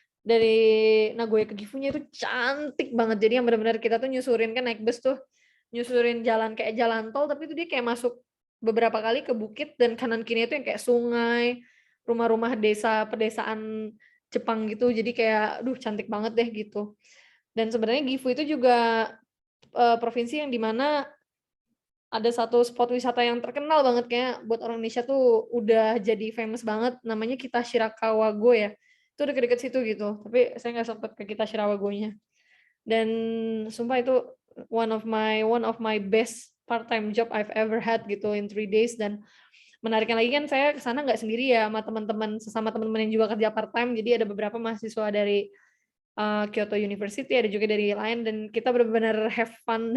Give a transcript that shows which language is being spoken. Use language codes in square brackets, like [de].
[id] Dari Nagoya ke Gifunya itu cantik banget, jadi yang benar-benar kita tuh nyusurin, kan naik bus tuh, nyusurin jalan kayak jalan tol, tapi itu dia kayak masuk beberapa kali ke bukit, dan kanan kirinya itu yang kayak sungai, rumah-rumah desa pedesaan Jepang gitu, jadi kayak aduh cantik banget deh gitu. Dan sebenarnya Gifu itu juga provinsi yang di mana ada satu spot wisata yang terkenal banget, kayaknya buat orang Indonesia tuh udah jadi famous banget, namanya Kitashirakawa-go ya. Itu deket-deket situ gitu, tapi saya nggak sempet ke Kitashirawa-go-nya. Dan sumpah itu [en] one of my best part-time job I've ever had [id] gitu [en] in 3 days. [id] Dan menariknya lagi kan saya ke sana nggak sendiri ya, sama teman-teman, sesama teman-teman yang juga kerja part-time, jadi ada beberapa mahasiswa dari Kyoto University, ada juga dari lain, dan kita benar-benar [en] have fun.